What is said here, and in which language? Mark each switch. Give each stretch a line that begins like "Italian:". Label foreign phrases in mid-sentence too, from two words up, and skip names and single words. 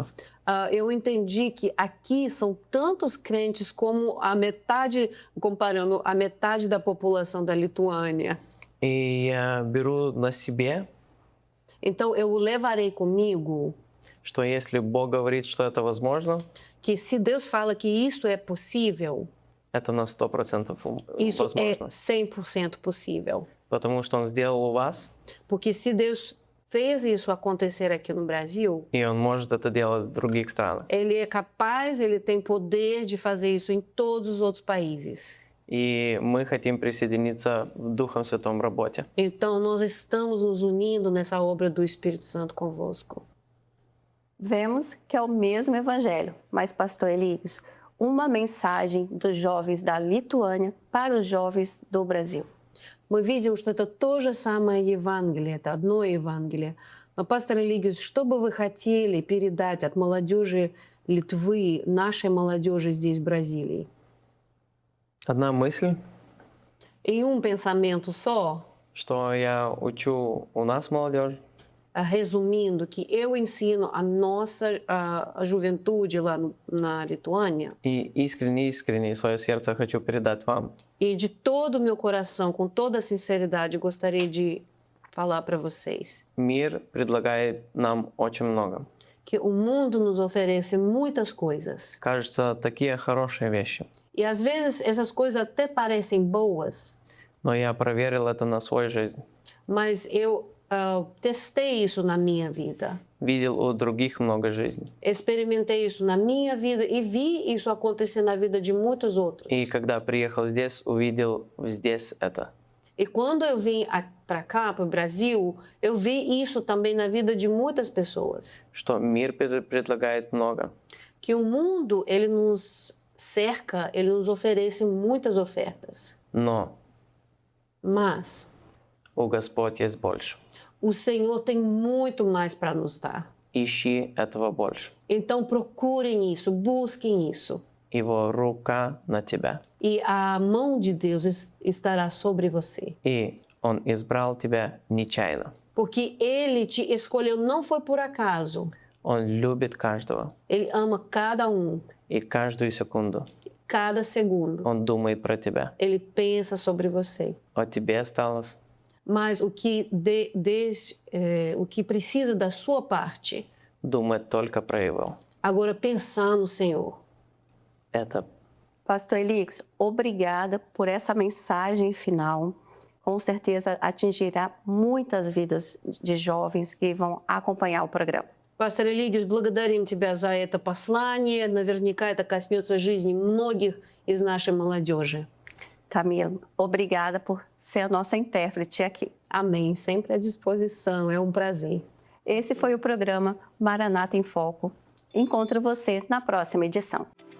Portuguese: Eu entendi que aqui são tantos crentes como a metade, comparando a metade da população da Lituânia.
Russian: И я беру на себе,
Portuguese: Então eu levarei comigo
Russian: что если Бог говорит, что это возможно,
Portuguese: que se Deus fala que isso é possível,
Russian: это на 100%
Portuguese: isso é
Russian: возможно.
Portuguese: 100% possível.
Russian: Потому что Он сделал у вас,
Portuguese: Porque se Deus fez isso acontecer aqui no Brasil,
Russian: и Он может это делать в других странах.
Portuguese: Ele é capaz, Ele tem poder de fazer isso em todos os outros países.
Russian: И мы хотим присоединиться в Духом Святом работе.
Portuguese: Então, nós estamos nos unindo nessa obra do Espírito Santo convosco. Vemos que é o mesmo evangelho, mas, pastor Elias, uma mensagem dos jovens da Lituânia para os jovens do Brasil.
Russian: Мы видим, что это то же самое Евангелие, это одно Евангелие. Но, пастор Элигиус, что бы вы хотели передать от молодежи Литвы, нашей молодежи здесь, в Бразилии? Одна мысль,
Portuguese: Em um pensamento só,
Russian: что я учу у нас молодежь,
Portuguese: resumindo, que eu ensino a nossa a juventude lá na Lituânia,
Russian: и искренне свое сердце хочу передать вам,
Portuguese: e de todo o meu coração, com toda a sinceridade, gostaria de falar para vocês
Russian: мир предлагает нам очень много.
Portuguese: que o mundo nos oferece muitas coisas.
Russian: Кажется, такие хорошие вещи.
Portuguese: E às vezes essas coisas até parecem boas,
Russian: Но я проверил это на свою жизнь.
Portuguese: mas eu testei isso na minha vida.
Russian: Видел у других много жизней.
Portuguese: Experimentei isso na minha vida e vi isso acontecer na vida de muitos outros.
Russian: И когда приехал здесь, увидел здесь это.
Portuguese: E quando eu vim para cá, para o Brasil, eu vi isso também na vida de muitas pessoas.
Russian: Что мир предлагает много.
Portuguese: Que o mundo, ele nos cerca, ele nos oferece muitas ofertas.
Russian: Но
Portuguese: Mas
Russian: у Господь есть больше.
Portuguese: o Senhor tem muito mais para nos dar.
Russian: Ищи этого больше.
Portuguese: Então procurem isso, busquem isso.
Russian: Его рука на тебя.
Portuguese: E a mão de Deus estará sobre você.
Russian: И Он избрал тебя нечаянно.
Portuguese: Porque Ele te escolheu, não foi por acaso.
Russian: Он любит каждого.
Portuguese: Ele ama cada um,
Russian: И каждую секунду
Portuguese: cada segundo.
Russian: Он думает про тебя.
Portuguese: Ele pensa sobre você.
Russian: О тебе осталось.
Portuguese: Mas o que, o que precisa da sua parte,
Russian: Думать только про Его.
Portuguese: agora pensar no Senhor.
Russian: Это
Portuguese: Pastor Elias, obrigada por essa mensagem final. Com certeza atingirá muitas vidas de jovens que vão acompanhar o programa.
Russian: Пастор Элигиус, благодарим Тебя за это послание. Наверняка это коснется жизни многих из нашей молодежи.
Portuguese: Camila, obrigada por ser a nossa intérprete aqui. Amém. Sempre à disposição. É um prazer. Esse foi o programa Maranata em Foco. Encontro você na próxima edição.